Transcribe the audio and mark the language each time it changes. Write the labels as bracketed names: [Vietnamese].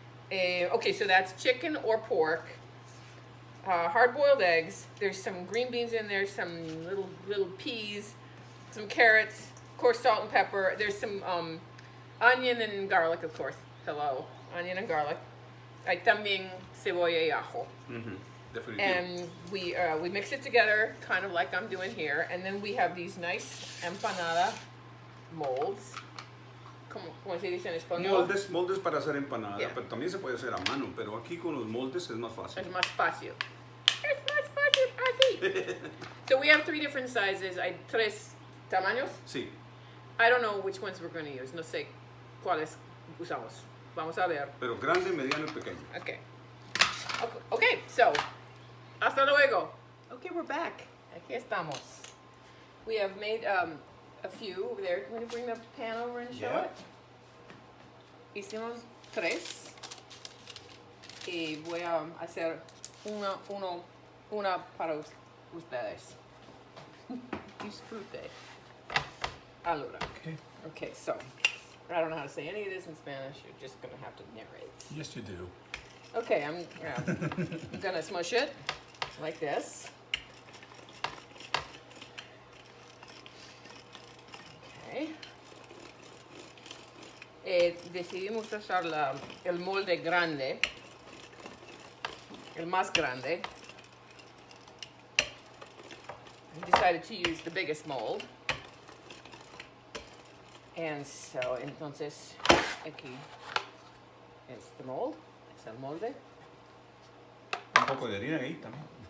[English] Okay, so that's chicken or pork. Hard-boiled eggs. There's some green beans in there, some little peas, some carrots, of course, salt and pepper. There's some onion and garlic, of course. Hello, onion and garlic. [Spanish] Hay también cebolla y ajo. [English] Definitely. And we mix it together, kind of like I'm doing here. And then we have these nice empanada molds. [Spanish] ¿Cómo se dice en español? Moldes para hacer empanada, [English] Yeah. [Spanish] pero también se puede hacer a mano, pero aquí con los moldes es más fácil. Es más fácil. Es más fácil así. [English] So we have 3 different sizes. [Spanish] Hay 3 tamaños. Sí. [English] I don't know which ones we're going to use. [Spanish] No sé cuáles usamos. Vamos a ver. Pero grande, mediano y pequeño. [English] Okay, so, [Spanish] hasta luego. [English] Okay, we're back. [Spanish] Aquí estamos. [English] We have made a few over there. Can you bring the pan over and show Yeah. it? [Spanish] Hicimos 3. Y voy a hacer una para ustedes. Disfrute. Allora. [English] Okay, so, I don't know how to say any of this in Spanish. You're just going to have to narrate. Yes, you do. Okay, I'm gonna smush it like this. Okay. [Spanish] Decidimos usar el molde grande, el más grande. [English] We decided to use the biggest mold. And so, [Spanish] entonces, aquí es [English] the mold. [Spanish] El molde. Un poco de harina ahí también.